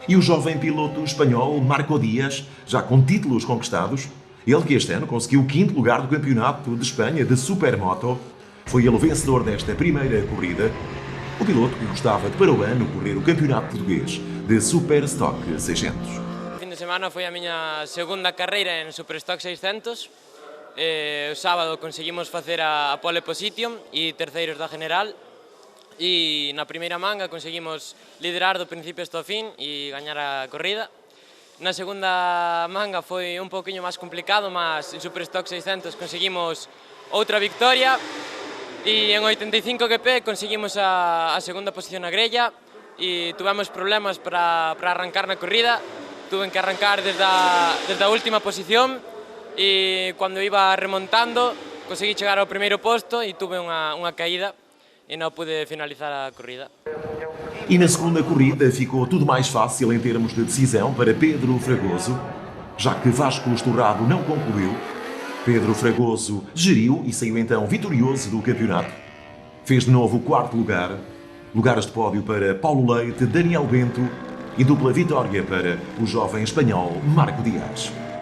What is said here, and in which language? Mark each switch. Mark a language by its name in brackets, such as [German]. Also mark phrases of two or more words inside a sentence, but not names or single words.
[Portuguese] E o jovem piloto espanhol Marco Dias, já com títulos conquistados, ele que este ano conseguiu o 5º lugar do Campeonato de Espanha de Supermoto, foi ele o vencedor desta primeira corrida. O piloto que gostava de para o ano correr o Campeonato Português de Superstock 600. [Galician] Fin de semana foi a miña segunda carreira en Superstock 600. O sábado conseguimos facer a [English] pole position [Galician] e terceiros da general. E na primeira manga conseguimos liderar do principio hasta o fin e gañar a corrida. Na segunda manga foi un poquinho máis complicado, mas en Superstock 600 conseguimos outra victoria e en 85 GP conseguimos a segunda posición na grella e tuvemos problemas para arrancar na corrida. Tuve que arrancar desde a última posición e cando iba remontando conseguí chegar ao primeiro posto e tuve unha caída e [Portuguese] não pude [Galician] finalizar a corrida. [Portuguese] E na segunda corrida ficou tudo mais fácil em termos de decisão para Pedro Fragoso, já que Vasco Estorrado não concluiu. Pedro Fragoso geriu e saiu então vitorioso do campeonato. Fez de novo o 4º lugar, lugares de pódio para Paulo Leite, Daniel Bento e dupla vitória para o jovem espanhol Marco Dias.